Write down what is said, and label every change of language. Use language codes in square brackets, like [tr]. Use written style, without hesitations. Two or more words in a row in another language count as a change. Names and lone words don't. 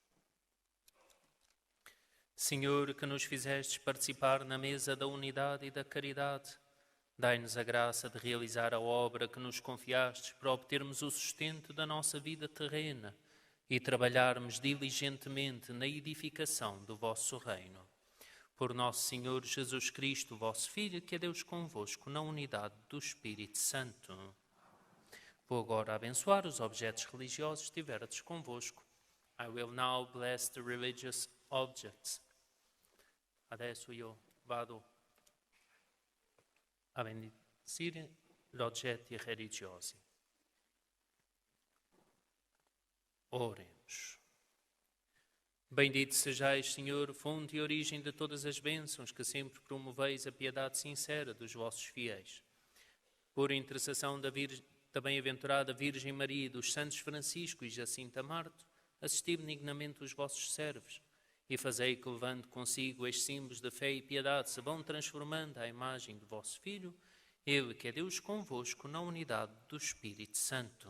[pt] Senhor, que nos fizestes participar na mesa da unidade e da caridade, dai-nos a graça de realizar a obra que nos confiastes para obtermos o sustento da nossa vida terrena e trabalharmos diligentemente na edificação do vosso reino. Por nosso Senhor Jesus Cristo, vosso Filho, que é Deus convosco, na unidade do Espírito Santo. Vou agora abençoar os objetos religiosos que tiverdes convosco. [en] I will now bless the religious objects. [it] Adesso io vado a bendire gli oggetti religiosi. [pt] Oremos. Oremos. Bendito sejais, Senhor, fonte e origem de todas as bênçãos, que sempre promoveis a piedade sincera dos vossos fiéis. Por intercessão da bem-aventurada Virgem Maria e dos santos Francisco e Jacinta Marto, assisti benignamente os vossos servos e fazei que, levando consigo estes símbolos de fé e piedade, se vão transformando à imagem do vosso Filho, Ele que é Deus convosco na unidade do Espírito Santo.